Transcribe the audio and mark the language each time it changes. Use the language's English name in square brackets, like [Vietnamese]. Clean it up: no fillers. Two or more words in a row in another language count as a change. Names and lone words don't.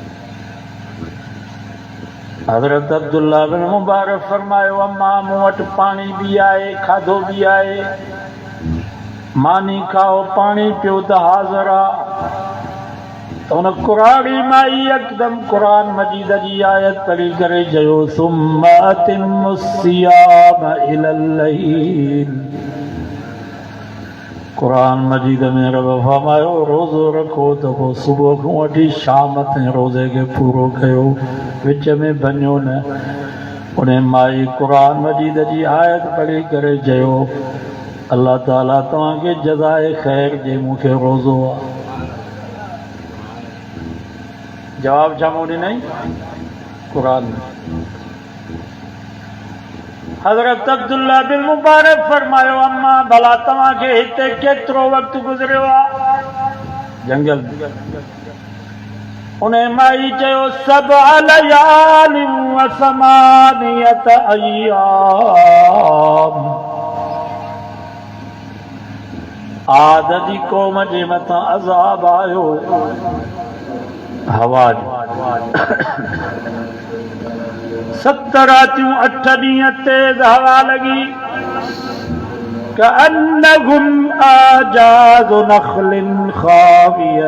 [Sindhi] हज़रत अब्दुल्ला बिन मुबारक फरमायो अम्मा मूं वटि पाणी बि आहे खाधो बि आहे, मानी खाओ पाणी पियो त हाज़िर आहे। तो उन कुरानी माई यकदम कुरान मजीद जी आयत पढ़ी करे चयो [Arabic] ثم أتموا الصيام إلى الليل. [Sindhi] कुरान मजीद में रब फरमायो रोज़ो रखो त पोइ सुबुह खां वठी शाम ताईं रोज़े खे पूरो कयो, विच में बनियो न। उन माई कुरान मजीद जी आयत पढ़ी करे चयो अल्लाह ताला तव्हांखे जज़ाए ख़ैर ॾे, मूंखे रोज़ो आहे। जवाब छा मूं ॾिनई? क़ुरान। हज़रत अब्दुल्ला बिन मुबारक फरमायो अम्मा भला तव्हांखे हिते केतिरो वक़्तु गुज़रियो आहे जंगल में? उन माई चयो [Arabic] سبع ليال وثمانية أيام. [Sindhi] आद जी क़ौम जे मथां अज़ाब आयो हवा जो 7 रातियूं 8 ॾींहं तेज़ हवा लॻी [Arabic] كأنهم أعجاز نخل خاوية.